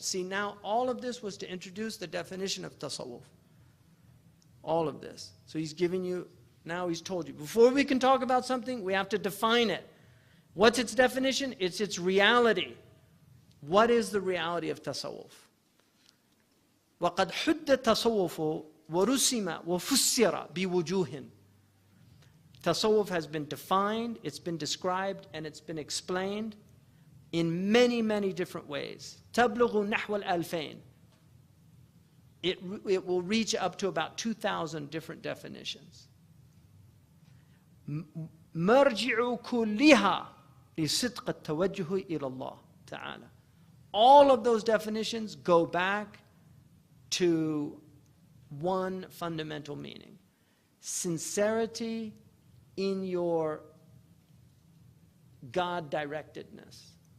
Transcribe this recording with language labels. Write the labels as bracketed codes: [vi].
[en] See, now all of this was to introduce the definition of tasawwuf. All of this. So he's giving you, now he's told you, before we can talk about something, we have to define it. What's its definition? It's its reality. What is the reality of tasawwuf? [ar] وقد حد التصوف ورسم وفسر بوجوه. [en] Tasawwuf has been defined, it's been described, and it's been explained in many, many different ways. [ar] تبلغ نحو الألفين. [en] It will reach up to about 2,000 different definitions. [ar] مرجع كلها لصدق التوجه إلى الله تعالى. [en] All of those definitions go back to one fundamental meaning: sincerity in your God-directedness.